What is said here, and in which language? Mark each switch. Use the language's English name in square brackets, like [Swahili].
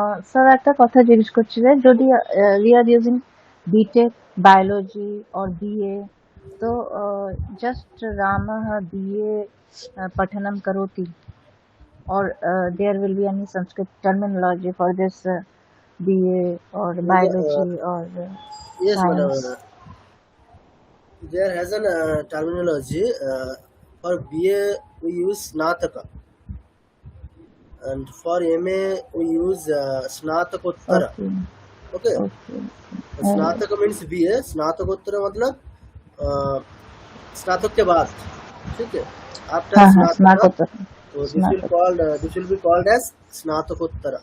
[Bangla] Sir একটা কথা জিজ্ঞেস করছিলেন, যদি [English] we are using BTech biology or BA, তো just [Sanskrit] Ramah BA Pathanam Karoti, [English] or there will be any Sanskrit terminology for this BA or biology or Yes, madam. science? There has an terminology for BA we use Snataka, and for MA we use Snatakottara. Okay. Okay. Snataka means BA, [Hindi] Snatakottara मतलब स्नातक के बाद, ठीक है? [English] After Snataka, so this will be called as Snatakottara.